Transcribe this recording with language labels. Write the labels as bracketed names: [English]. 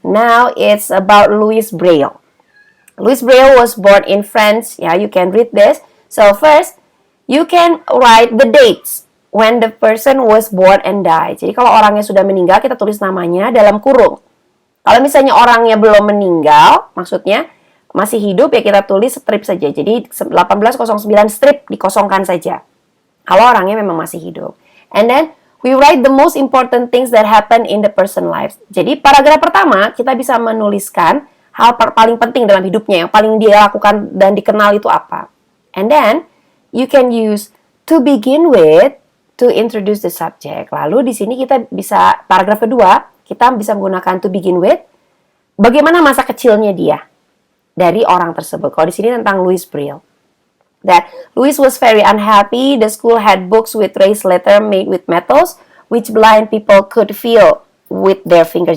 [English] Now it's about Louis Braille. Louis Braille was born in France. Yeah, you can read this. So first, you can write the dates when the person was born and died. [Indonesian] Jadi kalau orangnya sudah meninggal, kita tulis namanya dalam kurung. Kalau misalnya orangnya belum meninggal, maksudnya masih hidup, ya kita tulis strip saja. Jadi 1809 strip dikosongkan saja. Kalau orangnya memang masih hidup. [English] And then we write the most important things that happen in the person life. [Indonesian] Jadi paragraf pertama kita bisa menuliskan hal paling penting dalam hidupnya, yang paling dia lakukan dan dikenal itu apa. [English] And then you can use to begin with to introduce the subject. [Indonesian] Lalu di sini kita bisa paragraf kedua kita bisa menggunakan [English] to begin with. [Indonesian] Bagaimana masa kecilnya dia dari orang tersebut. Kalau di sini tentang Louis Braille. [English] That Louis was very unhappy. The school had books with raised letter made with metals, which blind people could feel with their fingers.